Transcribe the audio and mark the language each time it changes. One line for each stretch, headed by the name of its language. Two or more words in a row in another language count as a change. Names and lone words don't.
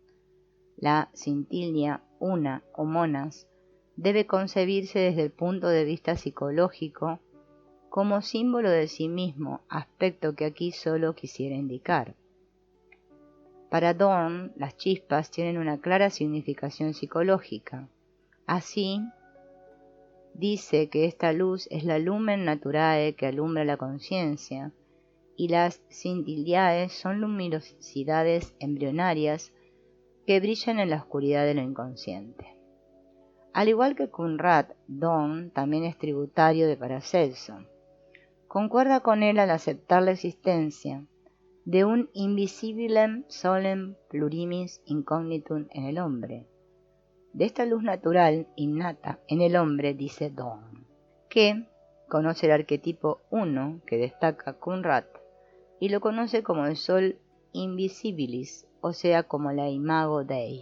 Spanish: La scintilla, una o monas, debe concebirse desde el punto de vista psicológico como símbolo de sí mismo, aspecto que aquí solo quisiera indicar. Para Dorn, las chispas tienen una clara significación psicológica. Así, dice que esta luz es la
Latin: lumen naturae
Spanish: que alumbra la conciencia, y las scintillae son luminosidades embrionarias que brillan en la oscuridad de lo inconsciente. Al igual que Coenraad, Dorn también es tributario de Paracelso. Concuerda con él al aceptar la existencia de un
Latin: invisibilem solem plurimis incognitum
Spanish: en el hombre. De esta luz natural innata en el hombre, dice Dorn, que conoce el arquetipo 1 que destaca Coenraad, y lo conoce como el
Latin: Sol Invisibilis,
Spanish: o sea, como la
Latin: Imago Dei.